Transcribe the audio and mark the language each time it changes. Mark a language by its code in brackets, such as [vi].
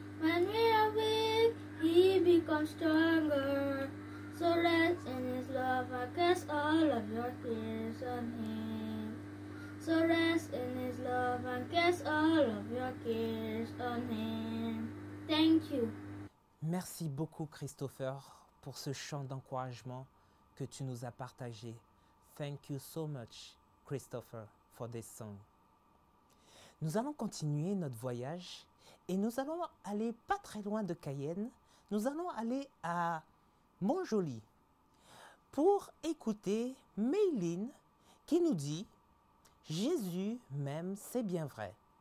[en] When we are weak, He becomes stronger. So rest in His love and cast all of your cares on Him. So rest in His love and cast all of your cares on Him. Thank you. [fr] Merci beaucoup Christopher pour ce chant d'encouragement que tu nous as partagé. [en] Thank you so much Christopher for this song. [fr] Nous allons continuer notre voyage et nous allons aller pas très loin de Cayenne. Nous allons aller à Montjoly pour écouter Mayline qui nous dit « Jésus m'aime, c'est bien vrai ».